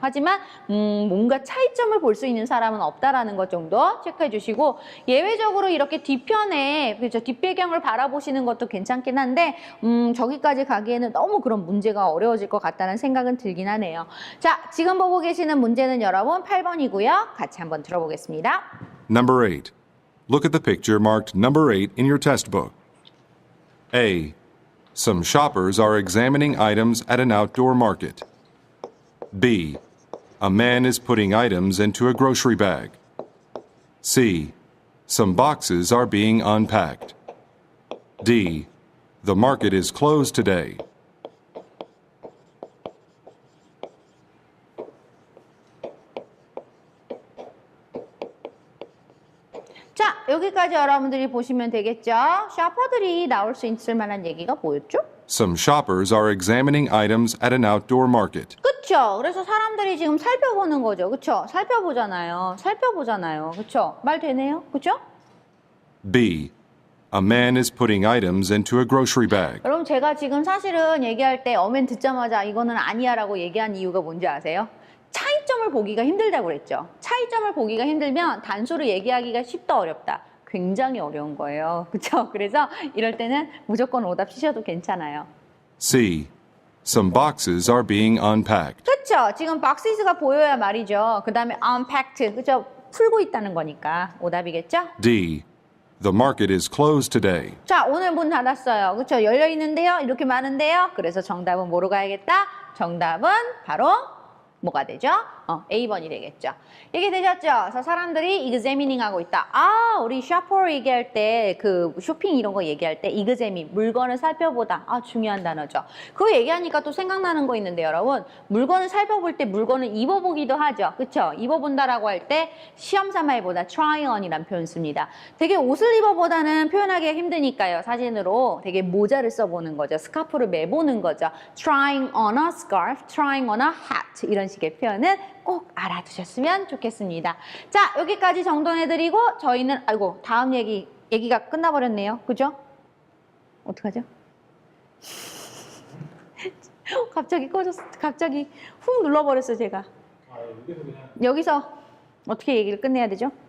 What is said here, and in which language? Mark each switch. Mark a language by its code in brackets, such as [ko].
[ko] 하지만 뭔가 차이점을 볼 수 있는 사람은 없다라는 것 정도 체크해 주시고, 예외적으로 이렇게 뒤편에 그렇죠, 뒷배경을 바라보시는 것도 괜찮긴 한데 저기까지 가기에는 너무 그런 문제가 어려워질 것 같다는 생각은 들긴 하네요. 자, 지금 보고 계시는 문제는 여러분 8번이고요. 같이 한번 들어보겠습니다. [en] Number 8. Look at the picture marked number 8 in your test book. A. Some shoppers are examining items at an outdoor market. B. A man is putting items into a grocery bag. C. Some boxes are being unpacked. D. The market is closed today. [ko] 자, 여기까지 여러분들이 보시면 되겠죠? 샤퍼들이 나올 수 있을 만한 얘기가 뭐였죠? [en] Some shoppers are examining items at an outdoor market. [ko] 그쵸? 그래서 사람들이 지금 살펴보는 거죠. 그쵸? 살펴보잖아요. 그쵸? 말 되네요. 그쵸? [en] B. A man is putting items into a grocery bag. [ko] 여러분, 제가 지금 사실은 얘기할 때 어멘 듣자마자 이거는 아니야 라고 얘기한 이유가 뭔지 아세요? 차이점을 보기가 힘들다고 그랬죠. 차이점을 보기가 힘들면 단수로 얘기하기가 쉽다 어렵다. 굉장히 어려운 거예요. 그렇죠? 그래서 이럴 때는 무조건 오답 치셔도 괜찮아요. [en] C. Some boxes are being unpacked. [ko] 그렇죠? 지금 boxes가 보여야 말이죠. 그 다음에 unpacked, 그렇죠? 풀고 있다는 거니까 오답이겠죠? [en] D. The market is closed today. [ko] 자, 오늘 문 닫았어요. 그렇죠? 열려 있는데요. 이렇게 많은데요. 그래서 정답은 뭐로 가야겠다? 정답은 바로 뭐가 되죠? A번이 되겠죠. 이게 되셨죠? 그래서 사람들이 examining 하고 있다. 우리 샤퍼 얘기할 때, 쇼핑 이런 거 얘기할 때 examine, 물건을 살펴보다. 중요한 단어죠. 그거 얘기하니까 또 생각나는 거 있는데 여러분, 물건을 살펴볼 때 물건을 입어보기도 하죠. 그쵸? 입어본다라고 할 때 시험 삼아 해보다 try on이란 표현 씁니다. 되게 옷을 입어보다는 표현하기가 힘드니까요. 사진으로 되게 모자를 써보는 거죠. 스카프를 매보는 거죠. [en] trying on a scarf, trying on a hat [ko] 이런 식의 표현은 꼭 알아두셨으면 좋겠습니다. 자, 여기까지 정돈해드리고 저희는 다음 얘기가 끝나버렸네요. 그죠? 어떡하죠? 갑자기 꺼졌어. 갑자기 훅 눌러버렸어, 제가. 아, 여기서 그냥 여기서 어떻게 얘기를 끝내야 되죠?